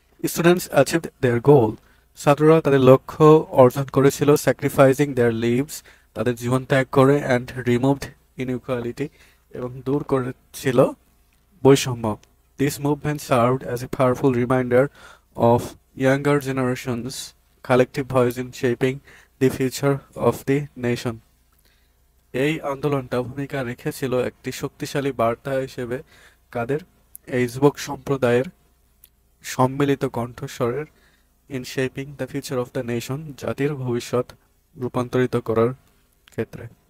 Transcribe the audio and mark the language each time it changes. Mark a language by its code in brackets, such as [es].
[en] students achieved their goal, [bn] ছাত্ররা তাদের লক্ষ্য অর্জন করেছিল, [en] sacrificing their lives [bn] তাদের জীবন ত্যাগ করে [en] and removed inequality [bn] এবং দূর করেছিল বৈষম্য। [en] This movement served as a powerful reminder of younger generations' collective voice in shaping the future of the nation. [bn] এই আন্দোলনটা ভূমিকা রেখেছিল একটি শক্তিশালী বার্তা হিসেবে কাদের, এই যুবক সম্প্রদায়ের সম্মিলিত কণ্ঠস্বরের [en] in shaping the future of the nation, [bn] জাতির ভবিষ্যৎ রূপান্তরিত করার ক্ষেত্রে।